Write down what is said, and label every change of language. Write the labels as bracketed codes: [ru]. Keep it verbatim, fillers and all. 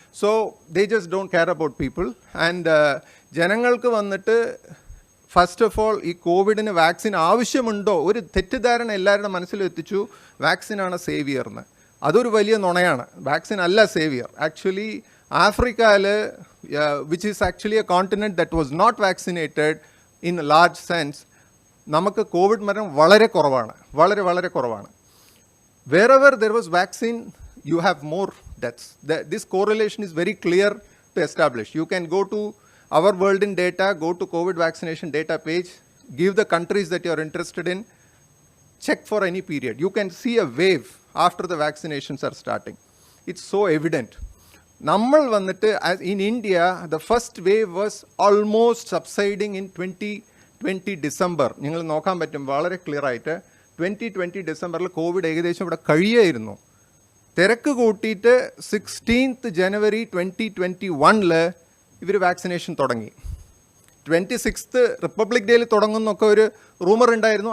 [en] So they just don't care about people. [ml] And ജനങ്ങൾക്ക് വന്നിട്ട് first of all ഈ കോവിഡിന് വാക്സിൻ ആവശ്യമുണ്ടോ, ഒരു തെറ്റിദ്ധാരണ എല്ലാവരുടെ മനസ്സിലും എത്തിച്ചു വാക്സിനാണ് സേവിയർ എന്ന്. അതൊരു വലിയ നുണയാണ്. വാക്സിൻ അല്ല സേവിയർ. ആക്ച്വലി ആഫ്രിക്കയിൽ, [en] which is actually a continent that was not vaccinated in large sense, [ml] നമുക്ക് കോവിഡ് മരണം വളരെ കുറവാണ്, വളരെ വളരെ കുറവാണ്. [en] wherever there was vaccine you have more deaths. The, this correlation is very clear to establish. You can go to our world in data, go to COVID vaccination data page, give the countries that you are interested in, check for any period, you can see a wave after the vaccinations are starting. It's so evident. [ml] നമ്മൾ വന്നിട്ട് [en] in India the first wave was almost subsiding in twenty twenty December. [ml] നിങ്ങൾ നോക്കാൻ പറ്റും വളരെ clear ആയിട്ട്. Twenty twenty ഡിസംബറിൽ Covid ഏകദേശം ഇവിടെ കഴിയായിരുന്നു. തിരക്ക് കൂട്ടിയിട്ട് സിക്സ്റ്റീൻത്ത് ജനുവരി ട്വൻറ്റി ട്വൻറ്റി വണ്ണിൽ ഇവർ വാക്സിനേഷൻ തുടങ്ങി. ട്വൻറ്റി സിക്സ്ത്ത് റിപ്പബ്ലിക് ഡേയിൽ തുടങ്ങുന്നൊക്കെ ഒരു റൂമർ ഉണ്ടായിരുന്നു.